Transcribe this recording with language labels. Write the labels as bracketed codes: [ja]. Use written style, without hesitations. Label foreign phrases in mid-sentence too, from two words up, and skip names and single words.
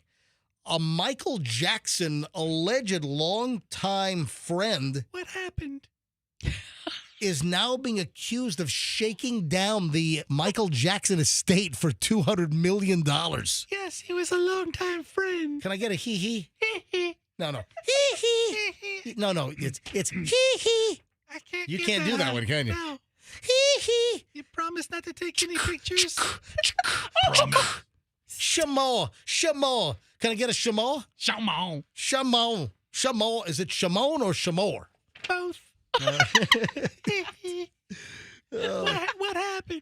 [en] A Michael Jackson alleged longtime friend. What happened? Is now being accused of shaking down the Michael Jackson estate for $200 million. Yes, he was a longtime friend. Can I get a hee-hee? Hee-hee. No. Hee-hee. No, it's hee-hee. I can't. You can't do that one, can you? No. Hee-hee. You promise not to take any pictures? Promise. Shamo. Can I get a shamo? Shamo. Is it Shamon or Shamor? Both. What happened?